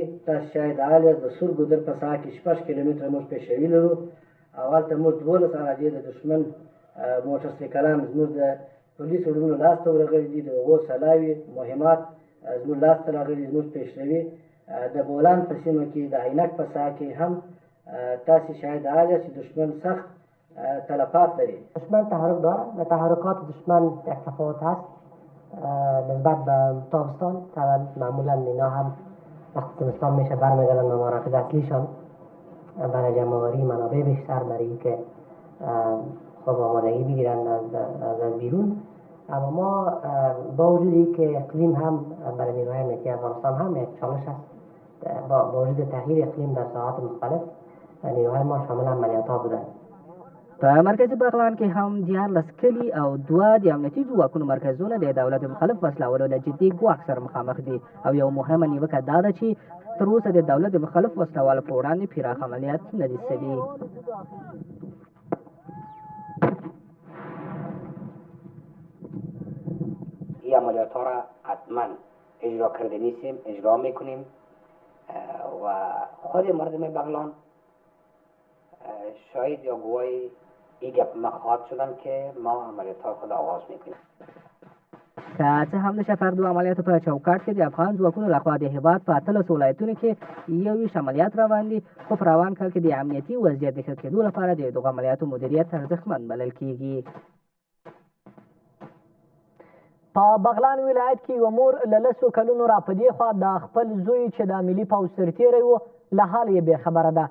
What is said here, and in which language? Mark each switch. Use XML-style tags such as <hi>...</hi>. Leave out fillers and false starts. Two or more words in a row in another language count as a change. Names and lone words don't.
<ps>تاسو شاید حال یاست د سور ګودر په ساحه کې 6 کیلومتره موږ پیشوي لرو او هلته موږ 12 اراضي د دښمن موټر سایکلان زموږ د پولیس وړونو لاسته ورغلي دي، د هغو سلاوي مهمات زموږ لاسته راغلي، زموږ پیشروي د بولان په سیمه کې د عینک په ساحه کې هم تاسو شاید حال یاست چې دښمن سخت تلفات لري.</ps> <fa>دشمن تحرک داره و تحرکات دشمن یک تفاوت هست نسبت به تابستان. طبعا معمولا اینا هم وقتی زمستان میشه برمیگردن به مراکز اصلیشان برای جمع‌آوری منابع بیشتر برای اینکه خب آمادگی بگیرن از بیرون. اما ما با وجودی که اقلیم هم برای نیروهای امنیتی افغانستان هم یک چالش است، با وجود تغییر اقلیم در ساحات مختلف نیروهای ما شامل عملیات‌ها بودند.</fa> <ps>په مرکزي بغلان کې هم 14 کلي او 2 د امنیتي ځواکونو مرکزونه د دولت مخالف وسلوالو له جدي ګواښ سره مخامخ دي او یو مهمه نیوکه دا ده چې تر اوسه د دولت مخالف وسلوالو په وړاندې پراخ عملیات نه دي شوي.</ps> <fa>این عملیات ها را حتما اجرا کرده نیستیم، اجرا میکنیم و خود مردم بغلان شاید یا گواهی این گپ مخاط شدن که ما عملیات ها خود آغاز میکنیم.</fa> <ps>که څه هم د شفاقدو عملیاتو په چوکاټ کې د افغان ځواکونو لخوا د هېواد په 18 ولایتونو کې 21 عملیات روان دي، خو په روان کال کې د امنیتي وضعیت د ښه کېدو لپاره د دغو عملیاتو مدیریت ارزښتمن بلل کېږي. په بغلان ولایت کې یوه مور له 10 کلونو را په دې خوا د خپل زوی چې د ملي پوځ سرتېری و له حال یې بېخبره ده.</ps>